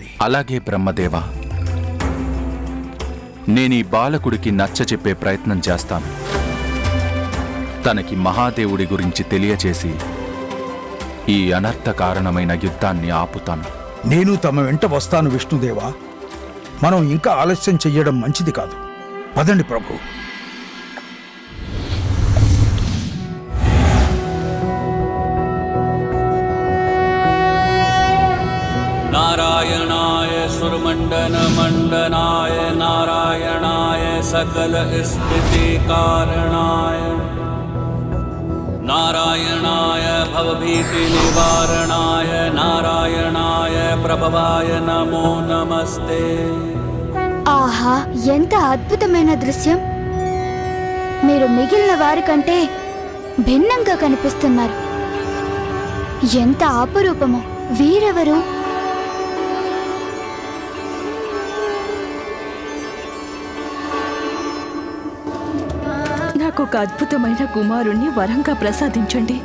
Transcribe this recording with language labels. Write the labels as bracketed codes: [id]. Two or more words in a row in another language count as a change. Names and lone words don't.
[te] అలాగే బ్రహ్మదేవా, నేనీ బాలకుడికి నచ్చచెప్పే ప్రయత్నం చేస్తాను. తనకి మహాదేవుడి గురించి తెలియచేసి ఈ అనర్థ కారణమైన యుద్ధాన్ని ఆపుతాను. నేను తమ వెంట వస్తాను విష్ణుదేవా. మనం ఇంకా ఆలస్యం చెయ్యడం మంచిది కాదు. పదండి ప్రభు. [sa] नारायणाय सुरमंडन मंडनाय नारायणाय सकल स्थिति कारणाय नारायणाय भवभीति निवारणाय नारायणाय प्रभवाय नमो नमस्ते. [te] ఆహా, ఎంత అద్భుతమైన దృశ్యం! మీరు మిగిలిన వారికంటే భిన్నంగా కనిపిస్తున్నారు. ఎంత అపురూపమో! వీరెవరు? నాకు ఒక అద్భుతమైన కుమారుణ్ణి వరంగా ప్రసాదించండి.